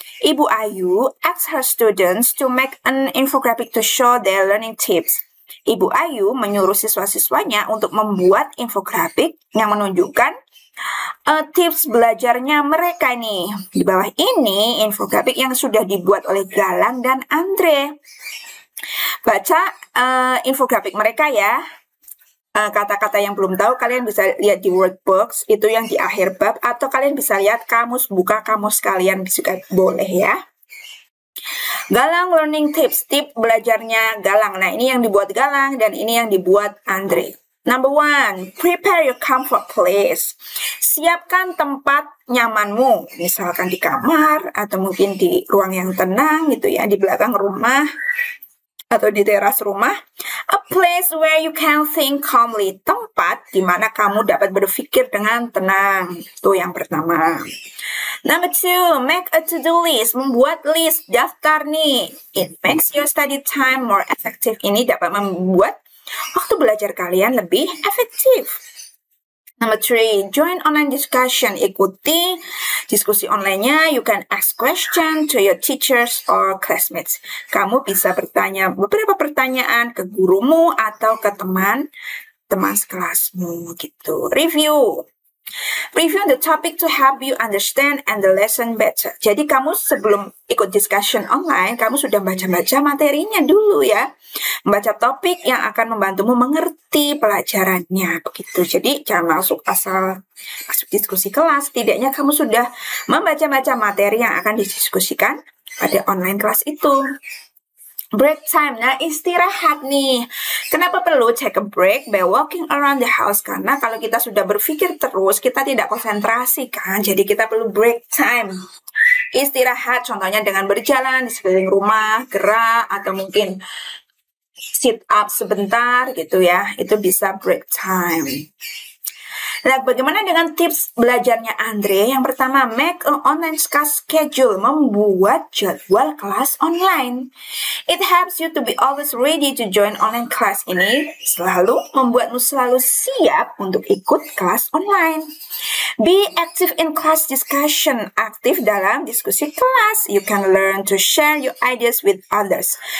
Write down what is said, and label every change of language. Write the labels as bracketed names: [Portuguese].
[English] Ibu Ayu asks her students to make an infographic to show their learning tips. [Indonesian] Ibu Ayu menyuruh siswa-siswanya untuk membuat infografik yang menunjukkan tips belajarnya mereka nih. Di bawah ini infografik yang sudah dibuat oleh Galang dan Andre. Baca infografik mereka ya. Kata-kata yang belum tahu kalian bisa lihat di workbox, itu yang di akhir bab, atau kalian bisa lihat kamus, buka kamus kalian juga boleh ya. [English] Galang learning tips, [Indonesian] tip belajarnya Galang. Nah, ini yang dibuat Galang dan ini yang dibuat Andre. [English] Number 1, prepare your comfort place. [Indonesian] Siapkan tempat nyamanmu, misalkan di kamar atau mungkin di ruang yang tenang gitu ya, di belakang rumah atau di teras rumah. [English] A place where you can think calmly, [Indonesian] tempat di mana kamu dapat berpikir dengan tenang. Itu yang pertama. [English] Number 2, make a to-do list, [Indonesian] membuat list, daftar nih. [English] It makes your study time more effective. [Indonesian] Ini dapat membuat waktu belajar kalian lebih efektif. [English] Number 3, join online discussion, [Indonesian] ikuti diskusi online-nya. [English] You can ask question to your teachers or classmates. [Indonesian] Kamu bisa bertanya beberapa pertanyaan ke gurumu atau ke teman sekelasmu gitu. [English] Review the topic to help you understand and the lesson better. [Indonesian] Jadi kamu sebelum ikut discussion online, kamu sudah baca-baca materinya dulu ya. Membaca topik yang akan membantumu mengerti pelajarannya begitu. Jadi jangan masuk diskusi kelas, setidaknya kamu sudah membaca-baca materi yang akan didiskusikan pada online kelas itu. [English] Break time, [Indonesian] nah istirahat nih. Kenapa perlu [English] take a break by walking around the house? [Indonesian] Karena kalau kita sudah berpikir terus, kita tidak konsentrasi kan. Jadi kita perlu break time. Istirahat, contohnya dengan berjalan di sekeliling rumah, gerak, atau mungkin sit up sebentar gitu ya. Itu bisa break time. Nah, bagaimana dengan tips belajarnya Andre? Yang pertama, [English] make an online class schedule, [Indonesian] membuat jadwal kelas online. [English] It helps you to be always ready to join online class. [Indonesian] Ini selalu membuatmu selalu siap untuk ikut kelas online. [English] Be active in class discussion, [Indonesian] aktif dalam diskusi kelas. [English] You can learn to share your ideas with others.